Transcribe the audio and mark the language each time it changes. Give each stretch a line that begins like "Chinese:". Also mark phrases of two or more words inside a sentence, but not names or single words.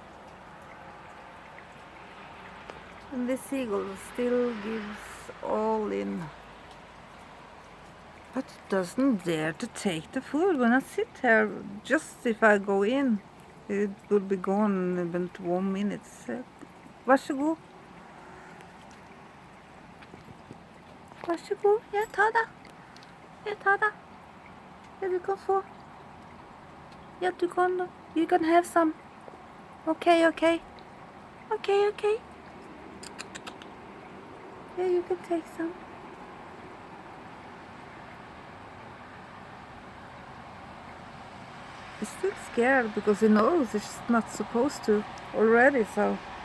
English: And this seagull still gives all in. But it doesn't dare to take the food when I sit here. Just if I go in, it will be gone in about 1 minute.
Norwegian: Vær så god. Vær så god. Ja, ta det. Ja, ta det. Ja, du kan få. Ja, du kan.
English: You can have some. Okay, okay. Okay, okay. Yeah, you can take some. He's still scared because he knows it's not supposed to already, so.